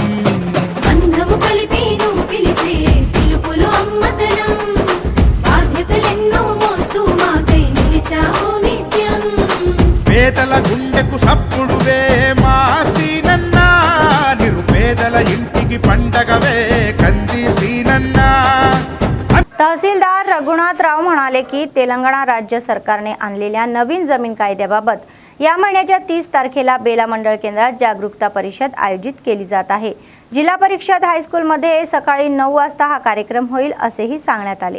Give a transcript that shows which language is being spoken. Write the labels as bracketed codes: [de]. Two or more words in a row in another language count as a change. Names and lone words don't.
[te] బంధము కలిపి నువ్వు పిలిసే పిలుపులో అమ్మతనం, బాధ్యతలెన్నో మోస్తూ మాకై నిలిచావు నిత్యం, పేదల గుండెకు సప్పుడువే మా సీనన్న, నిరుపేదల ఇంటికి పండగవే కంది సీనన్న. [mr] तहसीलदार रघु रघुनाथराव म्हणाले की तेलंगणा राज्य सरकारने आणलेल्या नवीन जमीन कायद्याबाबत या महिन्याच्या 30 तारखेला बेला मंडळ केंद्रात जागरूकता परिषद आयोजित केली जात आहे। जिल्हा परिषद हायस्कूलमध्ये सकाळी 9 वाजता हा कार्यक्रम होईल असेही सांगण्यात आले।